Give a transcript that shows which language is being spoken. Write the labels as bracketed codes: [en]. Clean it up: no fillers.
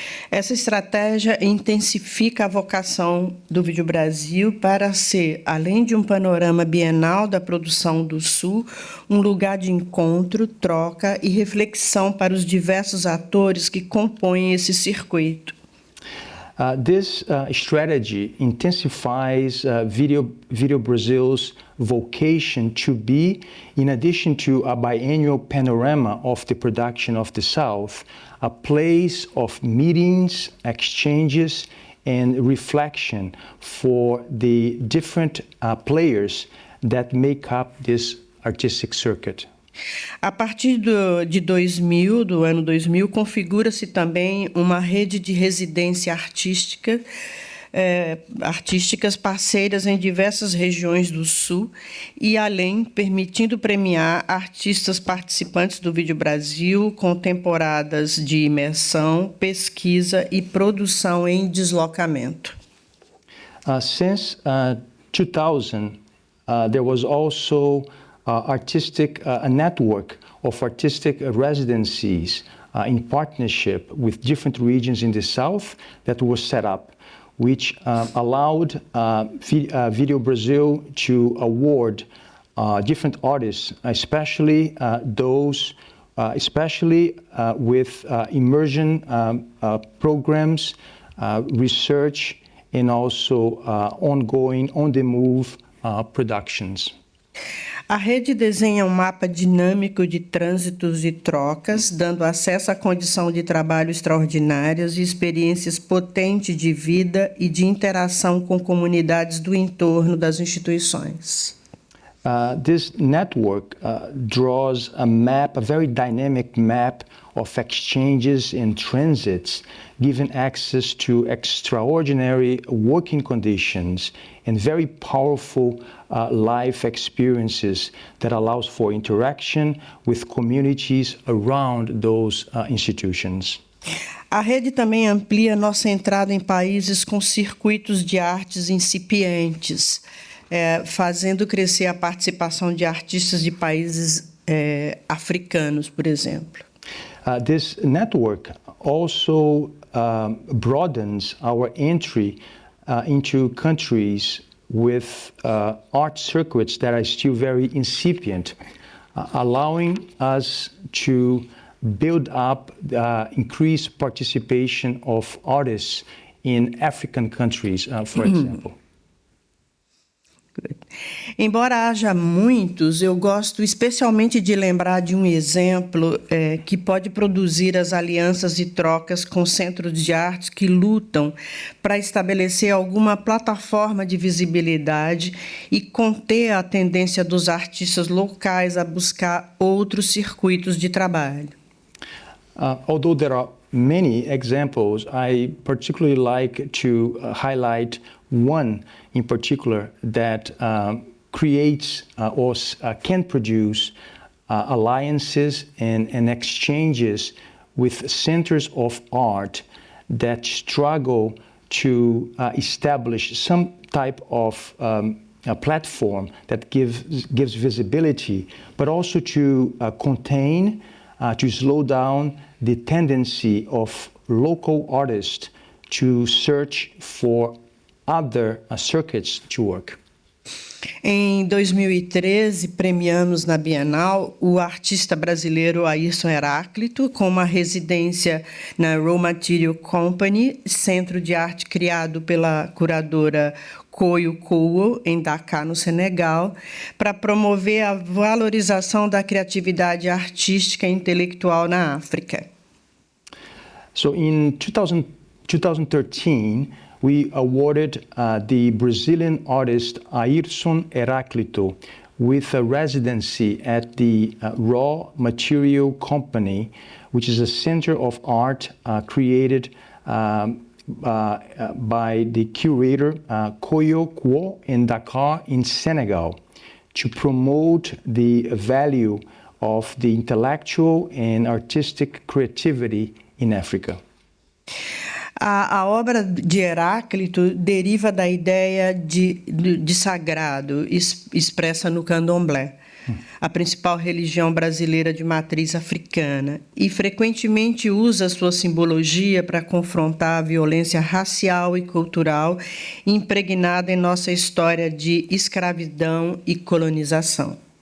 [pt] Essa estratégia intensifica a vocação do Vídeo Brasil para ser, além de um panorama bienal da produção do Sul, um lugar de encontro, troca e reflexão para os diversos atores que compõem esse circuito. [en] This strategy intensifies Video Brasil's vocation to be, in addition to a biennial panorama of the production of the South, a place of meetings, exchanges, and reflection for the different players that make up this artistic circuit. [pt] A partir do ano 2000, configura-se também uma rede de residência artísticas parceiras em diversas regiões do Sul e além, permitindo premiar artistas participantes do Vídeo Brasil com temporadas de imersão, pesquisa e produção em deslocamento. [en] Since 2000, there was also a network of artistic residencies in partnership with different regions in the South that was set up, which allowed Video Brasil to award different artists, especially those, with immersion programs, research, and also ongoing, on-the-move productions. [pt] A rede desenha um mapa dinâmico de trânsitos e trocas, dando acesso à condição de trabalho extraordinárias e experiências potentes de vida e de interação com comunidades do entorno das instituições. [en] This network draws a very dynamic map of exchanges and transits, giving access to extraordinary working conditions and very powerful life experiences that allows for interaction with communities around those institutions. [pt] A rede também amplia nossa entrada em países com circuitos de artes incipientes, fazendo crescer a participação de artistas de países africanos, por exemplo. [en] This network also broadens our entry into countries with art circuits that are still very incipient, allowing us to build up increased participation of artists in African countries, for example. [pt] Embora haja muitos, eu gosto especialmente de lembrar de um exemplo que pode produzir as alianças e trocas com centros de artes que lutam para estabelecer alguma plataforma de visibilidade e conter a tendência dos artistas locais a buscar outros circuitos de trabalho. [en] Although there are many examples, I particularly like to highlight one in particular that creates or can produce alliances and exchanges with centers of art that struggle to establish some type of a platform that gives visibility, but also to contain, to slow down the tendency of local artists to search for other circuits to work. [pt] Em 2013, premiamos na Bienal o artista brasileiro Ayrson Heráclito com uma residência na Raw Material Company, centro de arte criado pela curadora Koyo Kowo, em Dakar, no Senegal, para promover a valorização da criatividade artística e intelectual na África. [en] So in 2013, we awarded the Brazilian artist Ayrson Heráclito with a residency at the Raw Material Company, which is a center of art created by the curator Koyo Kowo in Dakar in Senegal to promote the value of the intellectual and artistic creativity in Africa. [pt] A obra de Heráclito deriva da ideia de sagrado expressa no candomblé, a principal religião brasileira de matriz africana, e frequentemente usa sua simbologia para confrontar a violência racial e cultural impregnada em nossa história de escravidão e colonização.